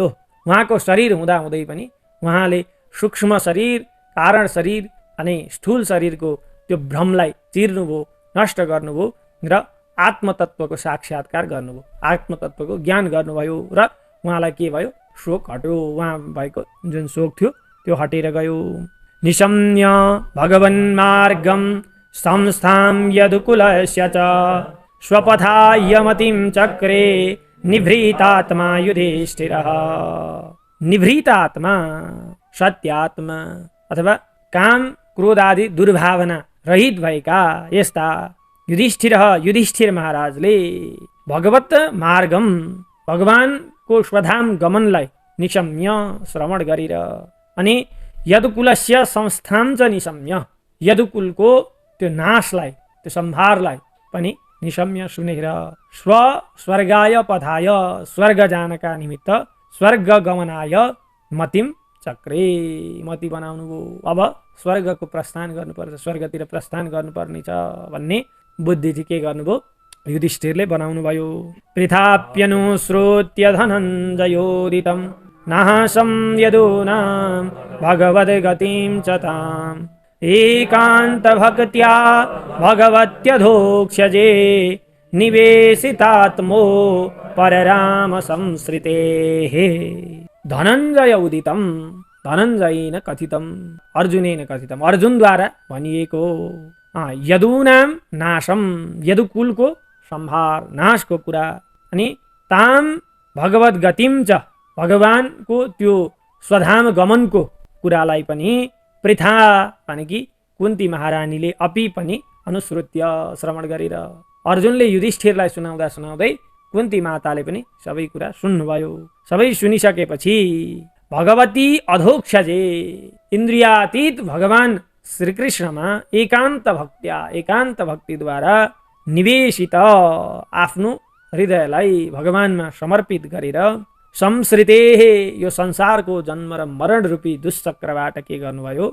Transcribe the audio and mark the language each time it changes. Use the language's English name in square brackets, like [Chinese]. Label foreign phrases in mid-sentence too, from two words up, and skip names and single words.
[Nepali] उहाँको शरीर हुँदाहुँदै पनि उहाँले सूक्ष्म शरीर, कारण शरीर अनि स्थूल शरीरको त्यो भ्रमलाई चिर्नुभयो, नष्ट गर्नुभयो र आत्मतत्वको साक्षात्कार गर्नुभयो, आत्मतत्वको ज्ञान गर्नुभयो र उहाँलाई के भयो? शोक हट्यो। उहाँ भएको जुन शोक थियो त्यो हटेर गयो। [Sanskrit] निशम्य भगवन् मार्गम संस्थां यदुकुलस्य च स्वपथाय मतिं चक्रे निभृतात्मा युधिष्ठिरः। [Nepali] निभृतात्मा सत्यात्मा अथवा काम क्रोध आदि दुर्भावना रहित भएका यस्ता युधिष्ठिर महाराजले [Sanskrit] भगवत मार्गम [Nepali] भगवानको स्वधाम गमनलाई निशम्य श्रवण गरेर अनि [Sanskrit] यदुकुलस्य संस्थां च निशम्य [Nepali] यदुकुलको त्यो नाशलाई त्यो सम्भारलाई पनि निशम्य सुनेर [Sanskrit] स्वर्गाय पथाय [Nepali] स्वर्ग जानका निमित्त [Sanskrit] स्वर्ग गमनाय मतिम चक्रे [Nepali] मति बनाउनु भयो। अब स्वर्गको प्रस्थान गर्नुपर्छ, स्वर्गतिर प्रस्थान गर्नुपर्नेछ भन्ने बुद्धि चाहिँ के गर्नुभयो? युधिष्ठिरले बनाउनु भयो। [Sanskrit] पृथाप्यनुश्रोत्य धनञ्जयोदितं नाशं यदूनां भगवद्गतिं च ताम् एकान्तभक्त्या भगवत्यधोक्ष्यजे निवेशितात्मो परराम संश्रितेः। धनञ्जय उदितं धनञ्जयेन कथितं अर्जुनेन कथितं [Nepali] अर्जुनद्वारा भनिएको [Sanskrit] यदूनां नाशम [Nepali] यदुकुलको सम्भार नाशको कुरा अनि [Sanskrit] ताम भगवत गतिम च [Nepali] भगवानको त्यो स्वधाम गमनको कुरालाई पनि पृथा भनेकी कुन्ती महारानीले अपि पनि अनुश्रुत्य श्रवण गरेर अर्जुनले युधिष्ठिरलाई सुनाउँदा सुनाउँदै कुन्ती माताले पनि सबै कुरा सुन्नुभयो। सबै सुनिसकेपछि [Sanskrit] भगवती अधोक्षजे [Nepali] इन्द्रियातीत भगवान श्रीकृष्णमा एकान्त भक्तिद्वारा निवेशित आफ्नो हृदयलाई भगवानमा समर्पित गरेर संश्रिते यो संसारको जन्म र मरण रूपी दुष्चक्रबाट के गर्नुभयो?